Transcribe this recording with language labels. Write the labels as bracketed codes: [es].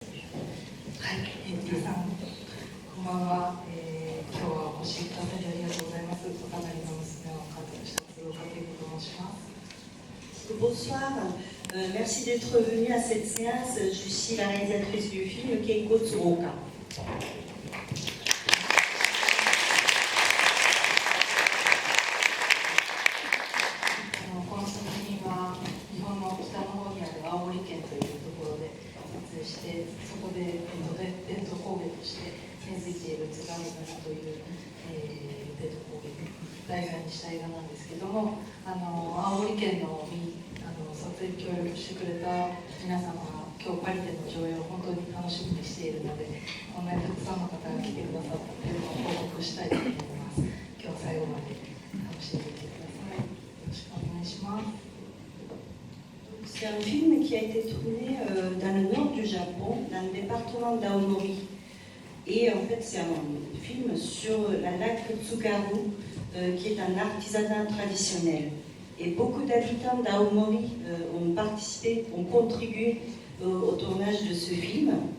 [ja] はい、皆さん、こんばんは。今日はお越しくださりありがとうございます。お隣の娘を監督した鶴岡恵子と申します。 [fr] Bonsoir, merci d'être venu à cette séance. Je suis la réalisatrice du film Keiko Tsuruoka. [ja] この作品は日本の北の方にある青森県というところで撮影して、そこで伝統工芸として根付いている津軽塗という伝統工芸を題材にした映画なんですけども、青森県の撮影協力してくれた皆様が今日パリでの上映を本当に楽しみにしているので、こんなにたくさんの方が来てくださったというのを報告したいと思います。今日最後まで楽しんでいてください。よろしくお願いします。 [fr] C'est un film qui a été tourné dans le nord du Japon, dans le département d'Aomori. Et en fait, c'est un film sur la laque Tsugaru, qui est un artisanat traditionnel. Et beaucoup d'habitants d'Aomori ont participé, ont contribué au tournage de ce film.